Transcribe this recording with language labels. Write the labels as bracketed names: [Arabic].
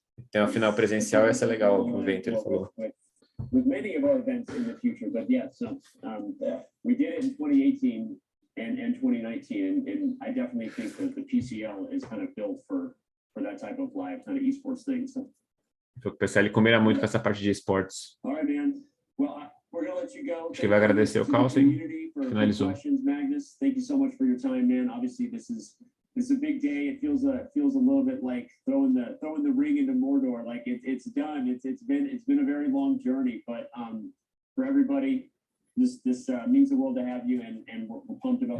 [Portuguese] Tem uma final presencial, essa é legal, o evento, ele falou. [English] With many of our events in the future, but yeah, so we did it in 2018 and 2019, and I definitely think that the PCL is kind of built for that type of live kind of esports thing. So. [Portuguese] O PCL combina muito com essa parte de esportes. [English] All right, man. Well, we're gonna let you go. [Portuguese] Acho que vai agradecer o Carlsen. Finalizou. [English] Magnus, thank you so much for your time, man. Obviously, this is a big day. It feels a little bit like throwing the ring into Mordor. Like it's done. It's been a very long journey, but for everybody, this means the world to have you, and we're pumped about.